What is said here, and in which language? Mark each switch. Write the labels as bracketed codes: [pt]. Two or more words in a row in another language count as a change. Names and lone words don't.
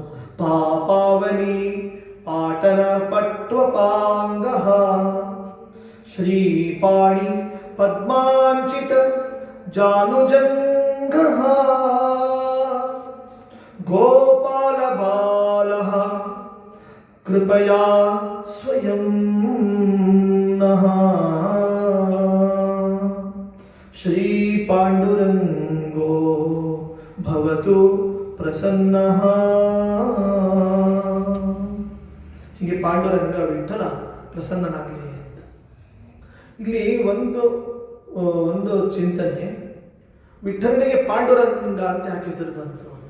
[sa] ಪಾಪಾವಲಿ ಪಾಟನ ಪಟ್ವಪಾಂಗ ಶ್ರೀಪಾಣಿ ಪದ್ಮಾಂಚಿತ ಜಾನುಜಂಗ ಗೋಪಾಲ ಬಾಲ ಕೃಪಯಾ ಸ್ವಯಂ ನಃ ಶ್ರೀ ಪಾಂಡುರಂಗೋ ಭವತು ಪ್ರಸನ್ನಃ. [kn] ಹೀಗೆ ಪಾಂಡುರಂಗ ವಿಠಲ ಪ್ರಸನ್ನನಾಗಲಿ ಅಂತ. ಇಲ್ಲಿ ಒಂದು ಚಿಂತನೆ, ವಿಠಲನಿಗೆ ಪಾಂಡುರಂಗ ಅಂತ ಯಾಕೆ ಹೆಸರು ಬಂತು ಅಂತ.